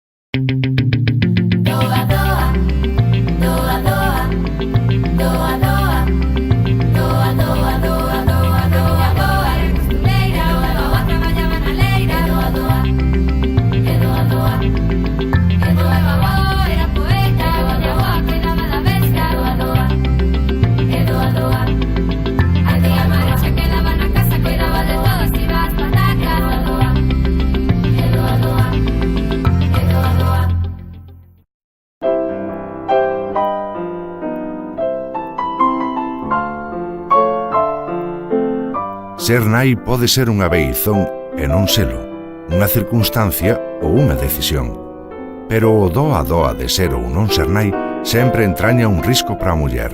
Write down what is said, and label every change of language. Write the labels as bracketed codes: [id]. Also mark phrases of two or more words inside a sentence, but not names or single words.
[gl] Doa, doa, doa, doa, doa, doa, doa, doa, doa, doa, doa, doa, era costureira, doa, doa, traballaba na leira, doa, doa, e doa, doa, e doa, doa, era poeta, doa, doa, cuidaba da bestia, doa, doa, e doa, doa, a tía Marucha quedaba na casa, cuidaba de todo, se iba ás patacas, doa, doa, e doa, doa, e doa, doa. Ser nai pode ser unha beizón e non selo, unha circunstancia ou unha decisión. Pero o doa doa de ser ou non ser nai sempre entraña un risco para a muller.